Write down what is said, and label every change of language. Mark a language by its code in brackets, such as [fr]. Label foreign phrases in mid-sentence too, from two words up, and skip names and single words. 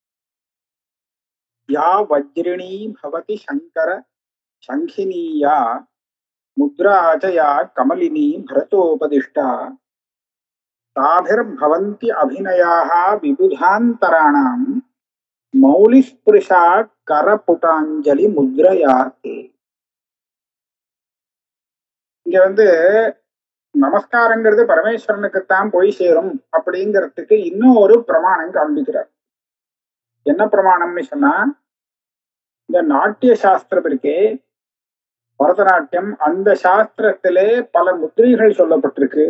[sa] या वज्रिणी भवति शंकर शंखिनीया मुद्रा च या कमलिनी भरतोपदिष्टा ताभिर्भवन्ति अभिनयाः विबुधान्तराणां मौलिस्पृशा करपुटाञ्जलि मुद्रयाते। [ta] இங்க வந்து நமஸ்காரங்கிறது பரமேஸ்வரனுக்குத்தான் போய் சேரும் அப்படிங்கிறதுக்கு இன்னும் ஒரு பிரமாணம் காண்பிக்கிறார். என்ன பிரமாணம்னு சொன்னா, இந்த நாட்டிய சாஸ்திரம் இருக்கே, பரதநாட்டியம், அந்த சாஸ்திரத்திலே பல முத்திரைகள் சொல்லப்பட்டிருக்கு.